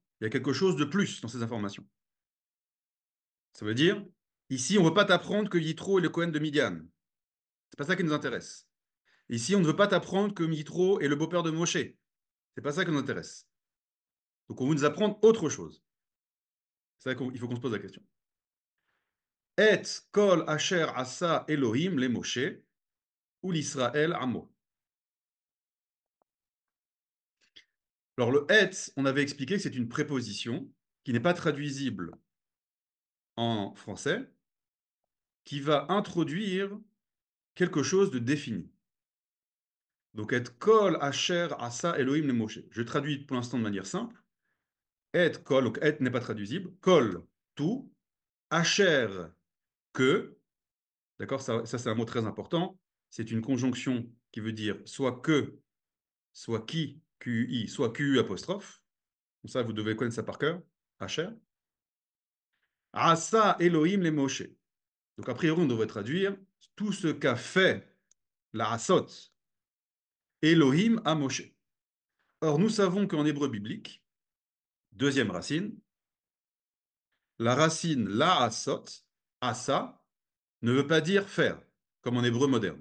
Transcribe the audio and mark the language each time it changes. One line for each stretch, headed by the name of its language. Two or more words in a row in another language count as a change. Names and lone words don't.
French: Il y a quelque chose de plus dans ces informations. Ça veut dire, ici, on ne veut pas t'apprendre que Yitro est le Cohen de Midian. C'est pas ça qui nous intéresse. Ici, on ne veut pas t'apprendre que Yitro est le beau-père de Moshe. C'est pas ça qui nous intéresse. Donc, on veut nous apprendre autre chose. C'est ça qu'il faut qu'on se pose la question.
Hebrew: ואת כל אשר עשה אלהים למשה ולישראל עמו.
French: Alors, le et, on avait expliqué que c'est une préposition qui n'est pas traduisible en français, qui va introduire quelque chose de défini. Donc,
Hebrew: את כל אשר עשה אלהים למשה.
French: Je traduis pour l'instant de manière simple.
Hebrew: את כל,
French: donc et n'est pas traduisible. Kol, tout. Asher, que. D'accord, ça c'est un mot très important. C'est une conjonction qui veut dire soit que, soit qui, QI, soit QU apostrophe. Donc ça, vous devez connaître ça par cœur.
Hebrew: אשר עשה אלהים למשה.
French: Donc, a priori, on devrait traduire tout ce qu'a fait
Hebrew: לעשות אלהים
French: à Moshe. Or, nous savons qu'en hébreu biblique, deuxième racine, la racine
Hebrew: לעשות עשה,
French: ne veut pas dire faire, comme en hébreu moderne.